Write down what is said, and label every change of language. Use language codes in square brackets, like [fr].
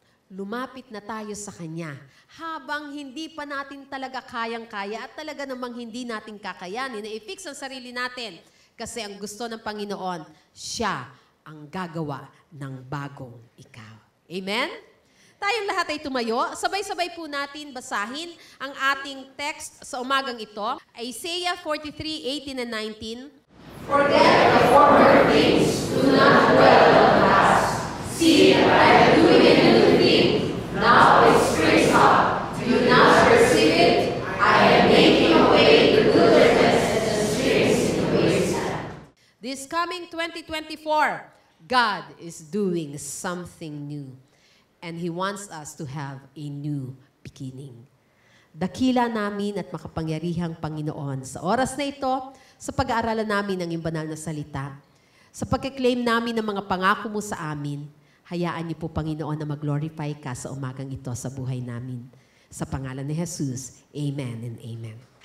[tl] Lumapit na tayo sa Kanya habang hindi pa natin talaga kayang-kaya at talaga namang hindi natin kakayanin na i-fix ang sarili natin. Kasi ang gusto ng Panginoon, Siya ang gagawa ng bagong ikaw. Amen? Tayong lahat ay tumayo. Sabay-sabay po natin basahin ang ating text sa umagang ito. [en] Isaiah 43:18 and 19. Forget the former things, do not dwell on the past. See, I am doing a new thing. Now it springs up. Do you not perceive it? I am making away the wilderness and the streams in the wasteland. This coming 2024, God is doing something new. And He wants us to have a new beginning. [tl] dakila namin at makapangyarihang Panginoon. Sa oras na ito, sa pag-aaralan namin ng iyong banal na salita, sa pag-claim namin ng mga pangako mo sa amin, hayaan niyo po, Panginoon, na mag-glorify ka sa umagang ito sa buhay namin. Sa pangalan ni Jesus, Amen and Amen.